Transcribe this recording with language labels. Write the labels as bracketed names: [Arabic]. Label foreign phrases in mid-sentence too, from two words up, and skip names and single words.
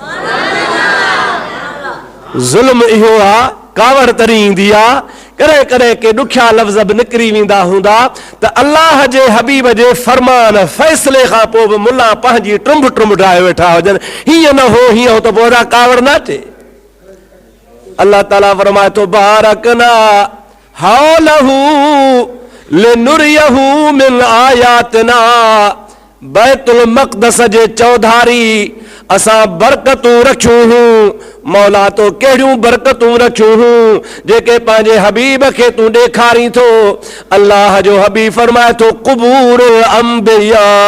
[Sindhi] ज़ुल्म इहो आहे कावड़ तरी ईंदी आहे कॾहिं कॾहिं के ॾुखिया लफ़्ज़ बि निकिरी वेंदा हूंदा त अल्लाह जे हबीब जे फरमान फ़ैसिले खां पोइ बि मुला पंहिंजी टुंब टुंब ठाहे वेठा हुजनि हीअं न हो हीअं हो त पोइ वॾा कावड़ न अचे अल्लाह ताला फरमाए थो [Arabic] باركنا حوله لنريه من آياتنا [Sindhi] बैतुल मक़दस जे चौधारी असां बरकतूं रखियूं हूं मौला तो कहिड़ियूं बरकतूं रखियूं हूं जेके पंहिंजे हबीब खे तूं ॾेखारी थो अल्लाह जो हबीब फरमाए थो [Arabic] قبور أنبياء